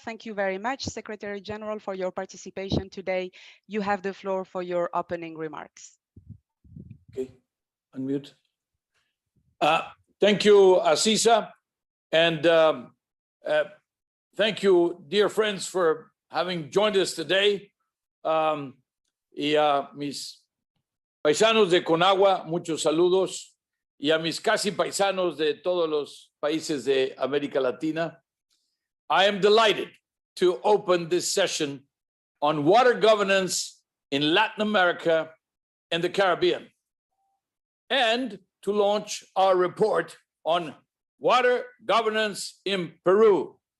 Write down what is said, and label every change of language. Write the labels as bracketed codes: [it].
[en] Thank you very much, Secretary General, for your participation today. You have the floor for your opening remarks. Okay, unmute. Thank you, Aziza, and thank you, dear friends, for having joined us today. [es] Y a mis paisanos de Conagua, muchos saludos, y a mis casi paisanos de todos los países de América Latina. [en] I am delighted to open this session on water governance in Latin America and the Caribbean, and to launch our report on water governance in Peru.